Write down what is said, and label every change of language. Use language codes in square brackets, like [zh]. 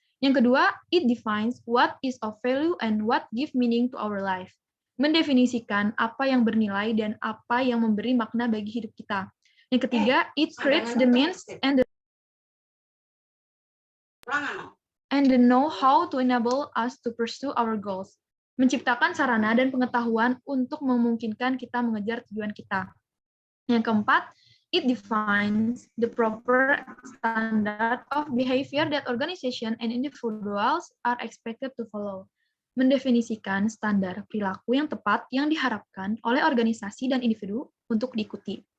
[id] Yang kedua, [en] it defines what is of value and what give meaning to our life. [id] Mendefinisikan apa yang bernilai dan apa yang memberi makna bagi hidup kita. Yang ketiga, [en] it creates the means and the know-how to enable us to pursue our goals. [id] Menciptakan sarana dan pengetahuan untuk memungkinkan kita mengejar tujuan kita. Yang keempat, [en] it defines the proper standard of behavior that organization and individuals are expected to follow. [id] Mendefinisikan standar perilaku yang tepat yang diharapkan oleh organisasi dan individu untuk diikuti.